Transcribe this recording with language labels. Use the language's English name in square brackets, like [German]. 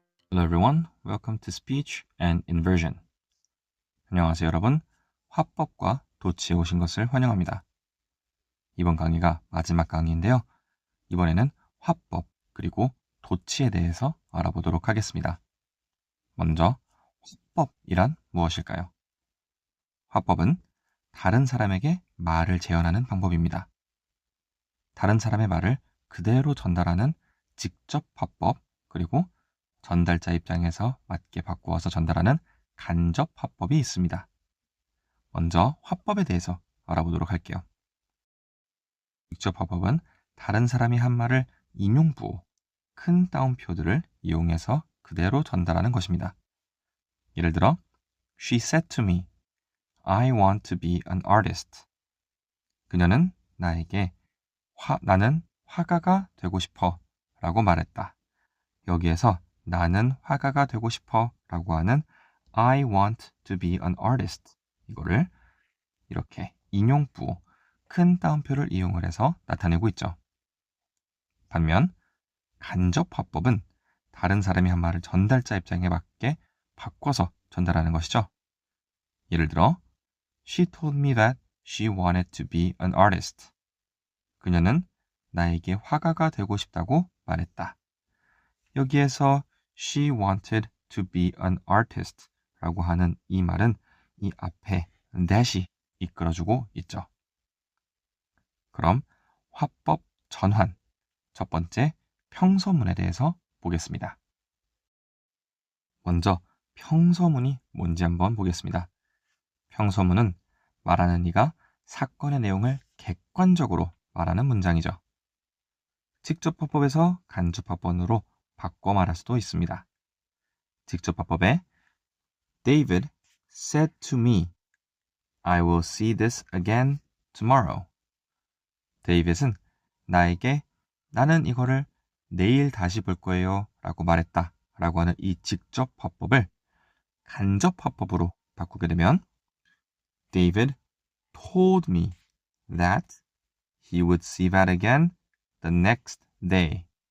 [English] Hello everyone, welcome to Speech and Inversion. [Korean] 안녕하세요 여러분, 화법과 도치에 오신 것을 환영합니다. 이번 강의가 마지막 강의인데요. 이번에는 화법 그리고 도치에 대해서 알아보도록 하겠습니다. 먼저 화법이란 무엇일까요? 화법은 다른 사람에게 말을 재현하는 방법입니다. 다른 사람의 말을 그대로 전달하는 직접 화법, 그리고 전달자 입장에서 맞게 바꾸어서 전달하는 간접 화법이 있습니다. 먼저 화법에 대해서 알아보도록 할게요. 직접 화법은 다른 사람이 한 말을 인용부호, 큰 따옴표들을 이용해서 그대로 전달하는 것입니다. 예를 들어, [English] She said to me, I want to be an artist. [Korean] 그녀는 나에게 나는 화가가 되고 싶어 라고 말했다. 여기에서 나는 화가가 되고 싶어 라고 하는 [English] I want to be an artist. [Korean] 이거를 이렇게 인용부호, 큰 따옴표를 이용을 해서 나타내고 있죠. 반면 간접 화법은 다른 사람이 한 말을 전달자 입장에 맞게 바꿔서 전달하는 것이죠. 예를 들어, [English] She told me that she wanted to be an artist. [Korean] 그녀는 나에게 화가가 되고 싶다고 말했다. 여기에서 [English] she wanted to be an artist [Korean] 라고 하는 이 말은 이 앞에 that이 이끌어주고 있죠. 그럼 화법 전환, 첫 번째 평서문에 대해서 보겠습니다. 먼저 평서문이 뭔지 한번 보겠습니다. 평서문은 말하는 이가 사건의 내용을 객관적으로 말하는 문장이죠. 직접 화법에서 간접 화법으로 바꿔 말할 수도 있습니다. 직접 화법에 [English] David said to me, I will see this again tomorrow. [Korean] 데이빗은 나에게 나는 이거를 내일 다시 볼 거예요 라고 말했다 라고 하는 이 직접 화법을 간접 화법으로 바꾸게 되면 [English] David told me that he would see that again the next day.